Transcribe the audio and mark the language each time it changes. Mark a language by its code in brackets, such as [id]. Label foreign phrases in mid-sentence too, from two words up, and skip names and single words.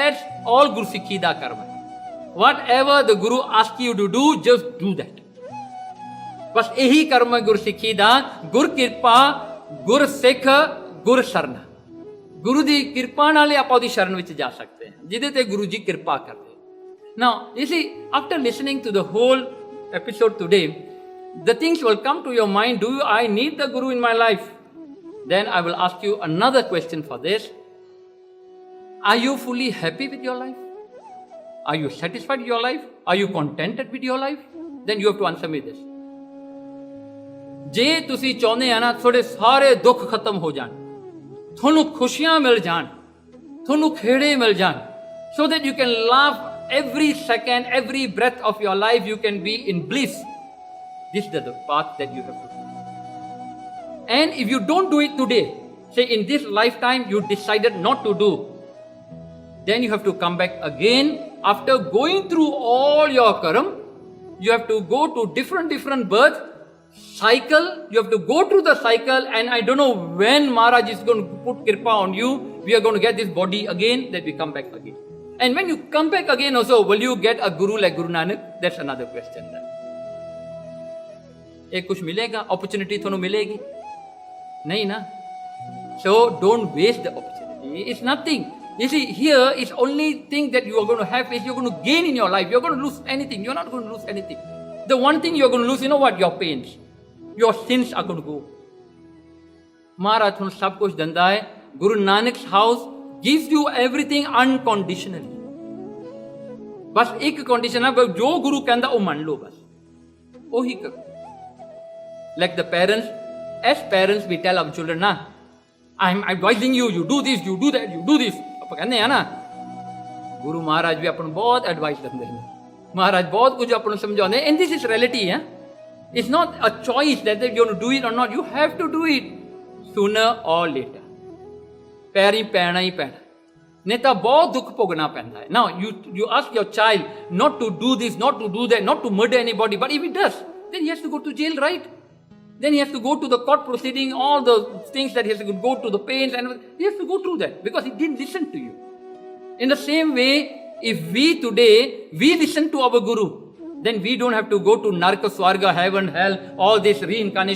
[en] that's all [pa] ਗੁਰਸਿੱਖੀ ਦਾ ਕਰਮ ਹੈ। [en] whatever the Guru ask you to do, just do that. [pa] ਬਸ ਇਹੀ ਕਰਮ ਹੈ ਗੁਰਸਿੱਖੀ ਦਾ। ਗੁਰ ਕਿਰਪਾ, ਗੁਰ ਸਿੱਖ, ਗੁਰ ਸ਼ਰਨ। ਗੁਰੂ ਦੀ ਕਿਰਪਾ ਨਾਲ ਆਪਾਂ ਉਹਦੀ ਸ਼ਰਨ ਵਿੱਚ ਜਾ ਸਕਦੇ ਹਾਂ, ਜਿਹਦੇ ਤੇ ਗੁਰੂ ਜੀ ਕਿਰਪਾ ਕਰਦੇ। [en] Now, you see, after listening to the whole episode today, the things will come to your mind. Do I need the Guru in my life? Then I will ask you another question for this. Are you fully happy with your life? Are you satisfied with your life? Are you contented with your life? Then you have to answer me this. [pa] ਜੇ ਤੁਸੀਂ ਚਾਹੁੰਦੇ ਆ ਨਾ ਤੁਹਾਡੇ ਸਾਰੇ ਦੁੱਖ ਖਤਮ ਹੋ ਜਾਣ, ਤੁਹਾਨੂੰ ਖੁਸ਼ੀਆਂ ਮਿਲ ਜਾਣ, ਤੁਹਾਨੂੰ ਖੇੜੇ ਮਿਲ ਜਾਣ, [en] so that you can laugh every second, every breath of your life, you can be in bliss. This is the path that you have to do. And if you don't do it today, say in this lifetime you decided not to do, then you have to come back again after going through all your karam. You have to go to different birth cycle. You have to go through the cycle, and I don't know when Maharaj is going to put kirpa on you. we are going to get this body again, then we come back again. And when you come back again also, will you get a guru like Guru Nanak? That's another question. [hi] एक कुछ मिलेगा, opportunity थोड़ा मिलेगी नहीं ना? [en] So don't waste the opportunity. It's nothing. You see, here is only thing that you are going to have is you're going to gain in your life. You're going to lose anything. You're not going to lose anything. The one thing you're going to lose, you know what? Your pains. Your sins are going to go. [pa] Maharaj ਤੁਹਾਨੂੰ ਸਭ ਕੁਝ ਦਿੰਦਾ ਹੈ. [en] Guru Nanak's house gives you everything unconditionally. [pa] ਬਸ ਇੱਕ ਕੰਡੀਸ਼ਨ ਹੈ, ਜੋ ਗੁਰੂ ਕਹਿੰਦਾ ਉਹ ਮੰਨ ਲਓ, ਬਸ ਉਹੀ ਕਰੋ. [en] Like the parents, as parents we tell our children, na, I'm advising you, you do this, you do that, you do this. [pa] ਆਪਾਂ ਕਹਿੰਦੇ ਆ ਨਾ, ਗੁਰੂ ਮਹਾਰਾਜ ਵੀ ਆਪਾਂ ਨੂੰ ਬਹੁਤ ਐਡਵਾਈਸ ਦਿੰਦੇ ਨੇ. ਮਹਾਰਾਜ ਬਹੁਤ ਕੁਝ ਆਪਾਂ ਨੂੰ ਸਮਝਾਉਂਦੇ. [en] And this is reality, ਹੈ. It's not a choice that you're going to do it or not. You have to do it sooner or later. [pa] ਪੈਰੀ ਪੈਣਾ ਹੀ ਪੈਣਾ. ਨਹੀਂ ਤਾਂ ਬਹੁਤ ਦੁੱਖ ਭੋਗਣਾ ਪੈਂਦਾ ਹੈ. [en] Now you ask your child not to do this, not to do that, not to murder anybody, but if he does, then he has to go to jail, right? Then he has to go to the court proceeding, all the things that he has to go to the pains, and he has to go through that because he didn't listen to you. In the same way, if we today, we listen to our Guru, then we don't have to go to Narka, Swarga, heaven, hell, all this reincarnation.